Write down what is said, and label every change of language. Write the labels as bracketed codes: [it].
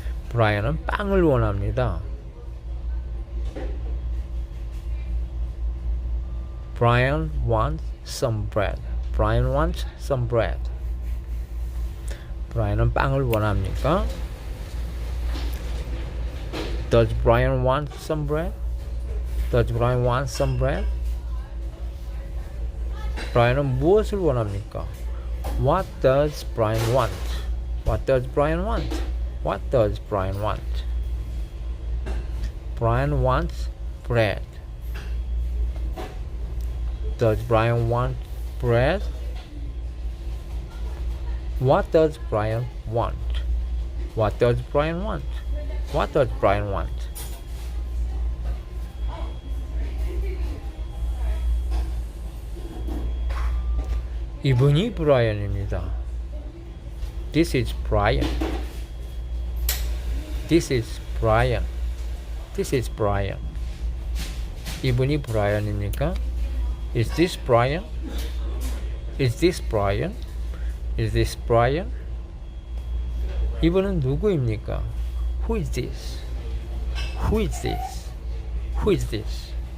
[ko] 브라이언은 빵을 원합니다. [en] Brian wants some bread. Brian wants some bread. [ko] 브라이언은 빵을 원합니까? [en] Does Brian want some bread? Does Brian want some bread? [ko] 브라이언은 무엇을 원합니까? [en] What does Brian want? What does Brian want? What does Brian want? Brian wants bread. Does Brian want bread? What does Brian want? What does Brian want? What does Brian want? [ko] 이분이 브라이언입니다. [en] This is Brian. This is Brian. This is Brian. [ko] 이분이 브라이언입니까? [en] Is this Brian? Is this Brian? Is this Brian? [ko] 이분은 누구입니까? [en] Who is this? Who is this? Who is this?